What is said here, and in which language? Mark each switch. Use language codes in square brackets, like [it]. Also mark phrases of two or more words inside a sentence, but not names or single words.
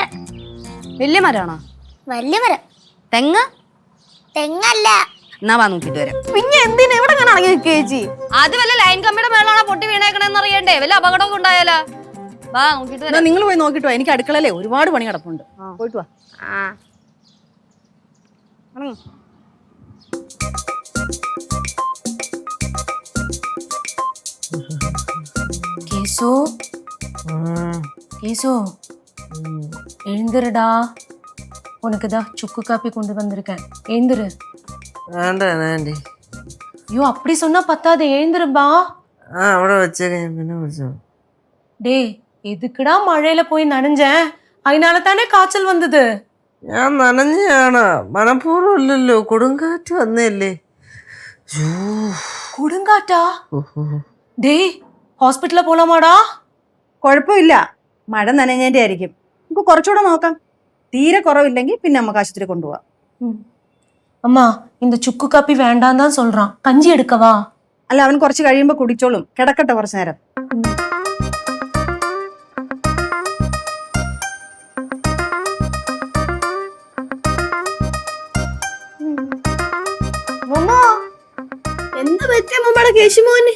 [ml] വലിയ മരമാണോ? വലിയ മരം. തെങ്ങ്? തെങ്ങല്ല. എന്നാ വാ നോക്കിട്ട് വരാം. പിന്നെ എന്തിനാ ഇവിടെ അങ്ങനെ അടങ്ങി നിൽക്കുക ചേച്ചി? അത് വല്ല ലൈൻ കമ്പിയുടെ മേളാണോ പൊട്ടി വീണേക്കണെന്ന് അറിയണ്ടേ? വല്ല അപകടമൊക്കെ ഉണ്ടായാലോ? വാ നോക്കിട്ട് വരാം. നിങ്ങൾ പോയി നോക്കിട്ട് വാ. എനിക്ക് അടുക്കളയിലെ ഒരുപാട് പണി കിടപ്പുണ്ട്. പോയിട്ട് വാ. [ta] கேசு கேசு எழுந்துருடா, உனக்கு தான் சுக்கு காப்பி கொண்டு வந்திருக்கேன், எழுந்துரு. [ml] വേണ്ട ആന്റി. [ta] ஐயோ அப்படி சொன்னா பத்தாது, எழுந்துருப்பா. [ml] അവിടെ വെച്ചേക്കാം, ഞാൻ പിന്നെ വിളിച്ചോ. [ta] டேய் எதுக்குடா மழையில போய் நனைஞ்சேன், அதனால தானே காய்ச்சல் வந்தது. [ml] ഞാൻ നനഞ്ഞാണ്, മനഃപൂർവ്വം അല്ലല്ലോ, കൊടുങ്കാറ്റ് വന്നല്ലേ. [ta] கொடுங்காட்டா? டேய் ஹாஸ்பிட்டல்ல போலாமாடா? [ml] കുഴപ്പമില്ല, മഴ നനഞ്ഞതിന്റെ ആയിരിക്കും. നമുക്ക് കുറച്ചുകൂടെ നോക്കാം. തീരെ കുറവില്ലെങ്കിൽ പിന്നെ നമുക്ക് ആശുപത്രി കൊണ്ടുപോവാം. [ta] அம்மா இந்த சுக்கு காப்பி வேண்டாம் தான் சொல்றான், கஞ்சி எடுக்கவா? [ml] അല്ല, അവൻ കുറച്ച് കഴിയുമ്പോ കുടിച്ചോളും. കിടക്കട്ടെ കുറച്ചു നേരം. എന്താ പറ്റിയ മമ്മയുടെ കേശുമോന്?